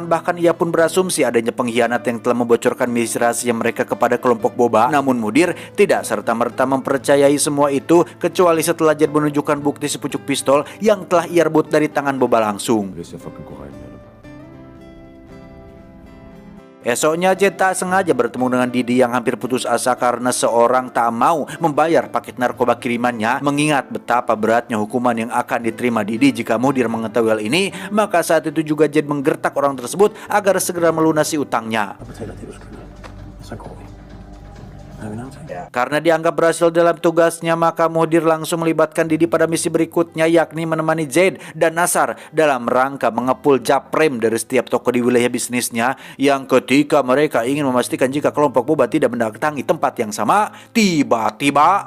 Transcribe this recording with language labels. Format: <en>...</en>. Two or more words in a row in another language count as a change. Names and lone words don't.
<id>Bahkan ia pun berasumsi adanya pengkhianat yang telah membocorkan misi rahasia mereka kepada kelompok Boba. Namun Muhdir tidak serta-merta mempercayai semua itu, kecuali setelah Jed menunjukkan bukti sepucuk pistol yang telah ia rebut dari tangan Boba langsung.</id> <da>Hvis jeg fucking går regne med dig.</da> <id>Esoknya Jed tak sengaja bertemu dengan Didi yang hampir putus asa karena seorang tak mau membayar paket narkoba kirimannya. Mengingat betapa beratnya hukuman yang akan diterima Didi jika Muhdir mengetahui hal ini, maka saat itu juga Jed menggertak orang tersebut agar segera melunasi utangnya.</id> <da>Jeg betaler det, du skylder. Så går vi. Er vi en aftale?</da> <id>Karena dianggap berhasil dalam tugasnya, maka Muhdir langsung melibatkan Didi pada misi berikutnya, yakni menemani Jed dan Nasar dalam rangka mengepul japrem dari setiap toko di wilayah bisnisnya. Yang ketika mereka ingin memastikan jika kelompok Boba tidak mendatangi tempat yang sama, tiba-tiba</id>